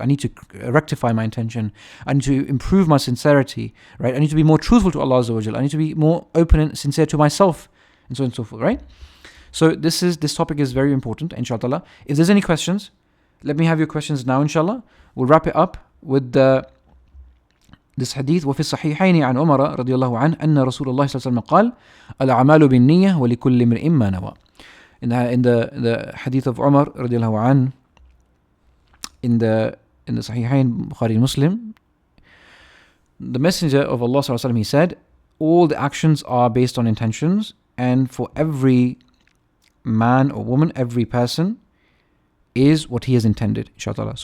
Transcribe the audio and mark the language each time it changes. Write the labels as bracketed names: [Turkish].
[English] I need to rectify my intention. I need to improve my sincerity, right? I need to be more truthful to Allah Azza wa Jal. I need to be more open and sincere to myself, and so on and so forth, right? So this topic is very important, inshaAllah. If there's any questions, let me have your questions now, inshallah. We'll wrap it up with this hadith. [Arabic] وفي الصحيحين عن عمر رضي الله عنه أن رسول الله صلى الله عليه وسلم قال الأعمال بالنية ولكل امرئ ما نوى. [English] In the hadith of Umar [Arabic] رضي الله عنه, [English] in the Sahihain, Bukhari, Muslim, the Messenger of Allah [Arabic] صلى الله عليه وسلم, [English] he said, all the actions are based on intentions, and for every man or woman, every person is what he has intended, inshaAllah.